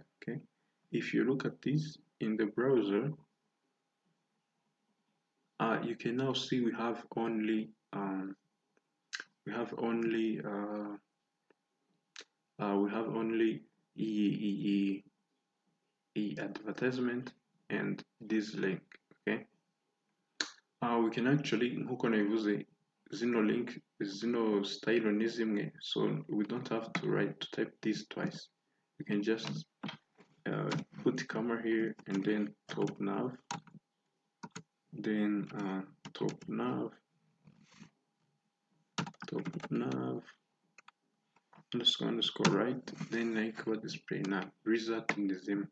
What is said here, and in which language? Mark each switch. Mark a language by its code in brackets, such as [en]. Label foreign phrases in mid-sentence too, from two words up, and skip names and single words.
[en] Okay, if you look at this in the browser, you can now see we have only advertisement and this link. Okay, we can actually, [rn] nkuko nabivuze, zino link zino style ni zimwe, [en] so we don't have to type this twice. We can just put comma here and then top nav, then top nav underscore right, then like display nav result in the same.